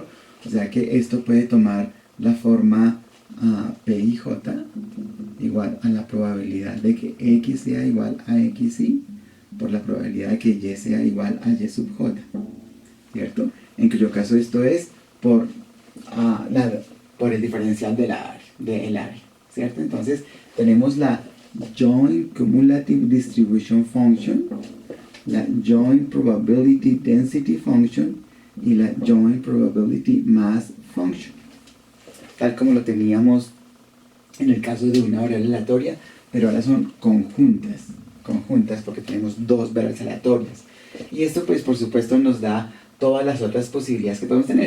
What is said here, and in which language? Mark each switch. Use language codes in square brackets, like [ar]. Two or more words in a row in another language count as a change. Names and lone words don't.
[es] O sea que esto puede tomar la forma P y J igual a la probabilidad de que x sea igual a xy por la probabilidad de que y sea igual a y sub j, ¿cierto? En cuyo caso esto es por el diferencial del área, ¿cierto? Entonces tenemos la [en] Joint Cumulative Distribution Function, [es] la [en] Joint Probability Density Function [es] y la [en] Joint Probability Mass Function, [es] tal como lo teníamos en el caso de una variable aleatoria, pero ahora son conjuntas porque tenemos dos variables aleatorias. Y esto pues por supuesto nos da todas las otras posibilidades que podemos tener.